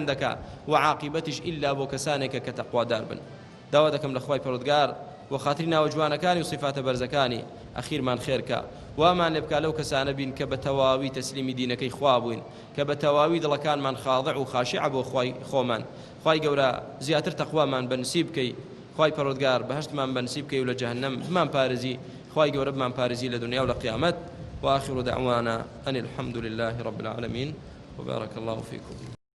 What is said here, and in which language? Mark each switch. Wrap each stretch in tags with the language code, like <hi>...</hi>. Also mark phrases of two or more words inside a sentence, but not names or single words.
<ckb>دەکا و عاقبەتیش ئیلا بۆ کەسانێکە کە تەقوادار بن داوا دەکەم لە خوای پەروەردگار و خاتری ناوە جوانەکانی و صفاتە بەرزەکانی ئەخیرمان خێرکە وامان لێ بکا لەو کەسانە بین کە بە تەواوی تەسلیمی دینەکەی خوا بووین کە بە تەواوی دڵەکانمان خاضع و خاشع بۆ خوای خۆمان خوای گەورە زیاتر تەقوامان بەنسیب بکەی خوای پەروەردگار بەهشتمان بەنسیب بکەی و لە جەهەنەم بمان پارێزی خوای گەورە بمان پارێزی لە دنیا و لە قیامەت</ckb> <ar>وآخر دعوانا أن الحمد لله رب العالمين وبارك الله فيكم</ar>